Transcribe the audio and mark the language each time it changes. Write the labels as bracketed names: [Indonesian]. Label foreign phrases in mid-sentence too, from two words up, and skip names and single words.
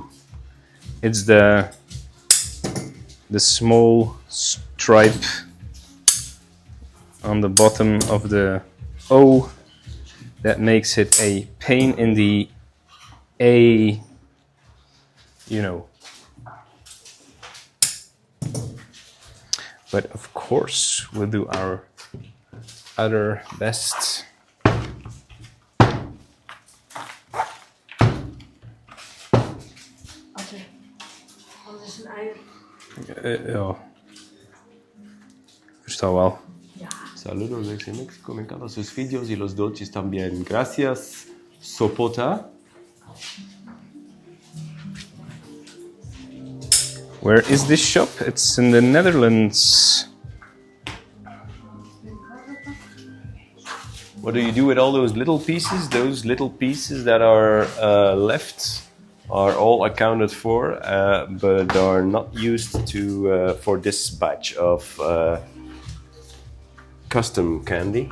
[English] It's the small stripe on the bottom of the O that makes it a pain in the A, you know. But of course, we'll do our other best. Okay. [Dutch] Wat is een ei? Ja. Versta wel. [Spanish] Saludos desde México, me encantan sus videos y los dulces también. Gracias, Sopota. [English] Where is this shop? It's in the Netherlands. What do you do with all those little pieces? Those little pieces that are left are all accounted for, but are not used to for this batch of custom candy.